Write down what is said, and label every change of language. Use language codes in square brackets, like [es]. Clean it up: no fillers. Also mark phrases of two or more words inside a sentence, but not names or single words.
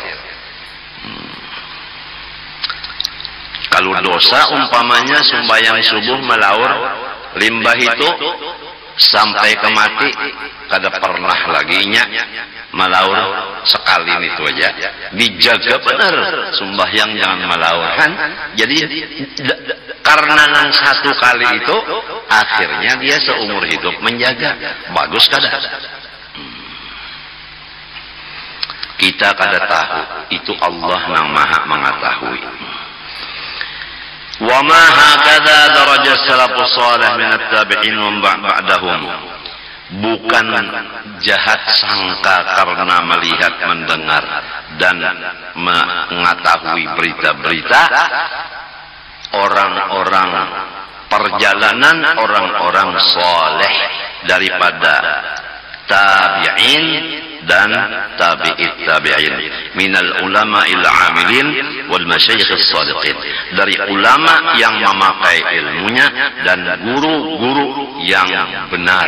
[id] Kalau dosa umpamanya sembahyang subuh melaur limbah itu sampai ke mati kada pernah lagi melaur sekali itu aja, dijaga benar sembahyang jangan melaur kan. Jadi karena nang satu kali itu akhirnya dia seumur hidup menjaga. Bagus kada? Kita kada tahu, itu Allah yang maha mengetahui. [ar] وما هكذا درجات السلف الصالح من التابعين وبعدهم. [id] Bukan jahat sangka karena melihat, mendengar dan mengetahui berita-berita orang-orang perjalanan orang-orang saleh daripada tabi'in dan [ar] تابعي التابعين من العلماء العاملين والمشايخ الصادقين, [id] dari ulama yang memakai ilmunya dan guru-guru yang benar.